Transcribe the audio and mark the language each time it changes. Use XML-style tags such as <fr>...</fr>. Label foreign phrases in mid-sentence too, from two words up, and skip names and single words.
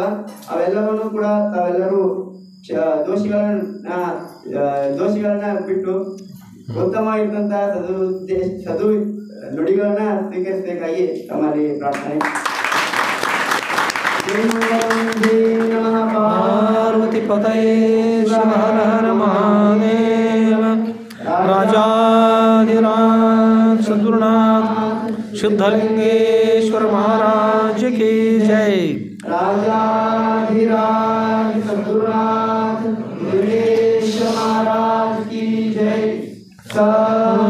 <kn>ಅವೆಲ್ಲವನ್ನು ಕೂಡ ತಾವೆಲ್ಲರೂ ದೋಷಗಳನ್ನ ಬಿಟ್ಟು ಉತ್ತಮವಾಗಿರ್ತಂತಹ ಸದು ನುಡಿಗಳನ್ನ ಸ್ವೀಕರಿಸಬೇಕಾಗಿ ತಮ್ಮಲ್ಲಿ ಪ್ರಾರ್ಥನೆ.</kn> <sa>ಪಾರ್ವತಿ ಪತಯೇ ಶಿವ ಹರ ಹರ ಮಹಾದೇವ.</sa> <hi>राजाधिराज सद्गुरुनाथ शुद्धलिंगेश्वर महाराज की जय। राजाधिराज सद्गुरुनाथ महाराज की जय।</hi>